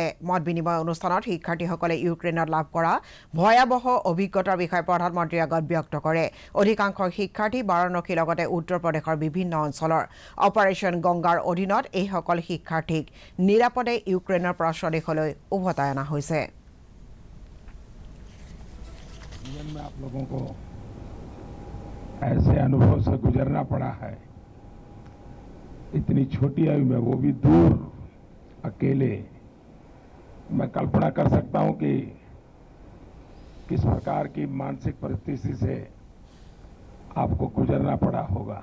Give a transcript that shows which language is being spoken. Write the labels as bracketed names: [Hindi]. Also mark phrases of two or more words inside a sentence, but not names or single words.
[Assamese] মত বিনিময় অনুষ্ঠানত শিক্ষাৰ্থীসকলে ইউক্ৰেইনত লাভ কৰা ভয়াৱহ অভিজ্ঞতাৰ বিষয়ে প্ৰধানমন্ত্ৰীৰ আগত ব্যক্ত কৰে। অধিকাংশ শিক্ষাৰ্থী বাৰাণসীৰ লগতে উত্তৰ প্ৰদেশৰ বিভিন্ন অঞ্চলৰ। অপাৰেশ্যন গংগাৰ অধীনত এইসকল শিক্ষাৰ্থীক নিৰাপদে ইউক্ৰেইনৰ পৰা স্বদেশলৈ উভতাই অনা হৈছে। [Hindi] जीवन में आप लोगों को ऐसे अनुभव से गुजरना पड़ा है, इतनी छोटी आयु में, वो भी दूर, अकेले। मैं कल्पना कर सकता हूं कि किस प्रकार की मानसिक परिस्थिति से आपको गुजरना पड़ा होगा।